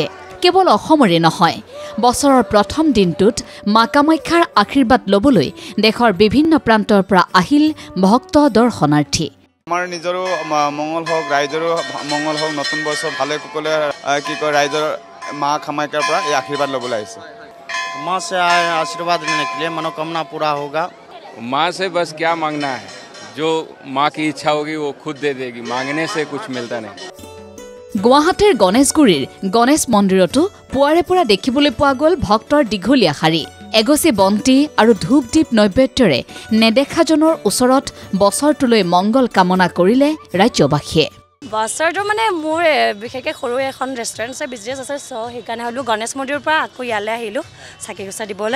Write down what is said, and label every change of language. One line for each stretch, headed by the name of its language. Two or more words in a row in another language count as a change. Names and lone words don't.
Assamese: কেৱল অসমৰে নহয়, বছৰৰ প্ৰথম দিনটোত মা কামাখ্যাৰ আশীৰ্বাদ ল'বলৈ দেশৰ বিভিন্ন প্ৰান্তৰ পৰা আহিল ভক্ত দৰ্শনাৰ্থী। আমাৰ নিজৰো মংগল হওক, ৰাইজৰো মংগল হওক, নতুন বছৰ ভালে কুশলে ৰাইজৰ মা কামাখ্যাৰ পৰা এই আশীৰ্বাদ ল'বলৈ আহিছে।
Hindi: माँ से आए आशीर्वाद लेने के लिए, मनोकामना पूरा होगा। माँ से बस क्या मांगना है, जो माँ की इच्छा होगी वो खुद दे देगी, मांगने से कुछ मिलता नहीं।
Assamese: গুৱাহাটীৰ গণেশগুৰিৰ গণেশ মন্দিৰতো পুৱাৰে পৰা দেখিবলৈ পোৱা গ'ল ভক্তৰ দীঘলীয়া শাৰী। এগছি বন্তি আৰু ধূপ দীপ নৈবেদ্যৰে নেদেখাজনৰ ওচৰত বছৰটোলৈ মংগল কামনা কৰিলে ৰাজ্যবাসীয়ে। বছৰটো মানে মোৰ বিশেষকৈ সৰু এখন ৰেষ্টুৰেণ্ট আছে, বিজনেছ আছে, চ' সেইকাৰণে হ'লো গণেশ মন্দিৰৰ পৰা আকৌ ইয়ালৈ আহিলোঁ চাকি গছা দিবলৈ।